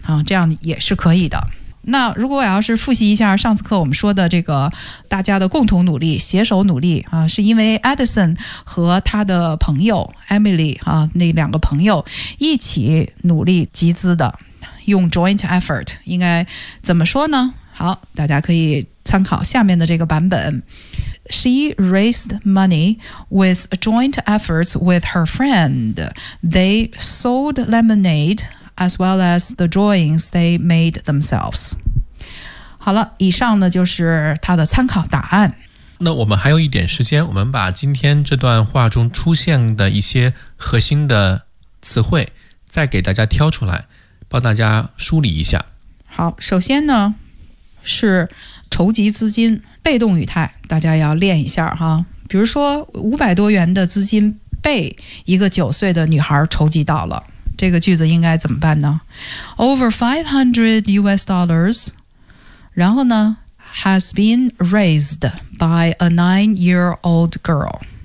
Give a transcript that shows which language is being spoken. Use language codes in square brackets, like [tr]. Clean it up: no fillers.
[zh] 这样也是可以的。那如果我要是复习一下上次课我们说的这个大家的共同努力携手努力啊，是因为 Edison 和他的朋友 Emily 啊，那两个朋友一起努力集资的，用 joint effort 应该怎么说呢？好，大家可以参考下面的这个版本。 [en] She raised money with joint efforts with her friend. They sold lemonade as well as the drawings they made themselves. [zh] 好了，以上呢就是他的参考答案。那我们还有一点时间，我们把今天这段话中出现的一些核心的词汇再给大家挑出来，帮大家梳理一下。好，首先呢是筹集资金，被动语态，大家要练一下哈。比如说500多元的资金被一个9岁的女孩筹集到了，这个句子应该怎么办呢？ [en] Over 500 US dollars， [zh] 然后呢 [en] has been raised by a 9-year-old girl.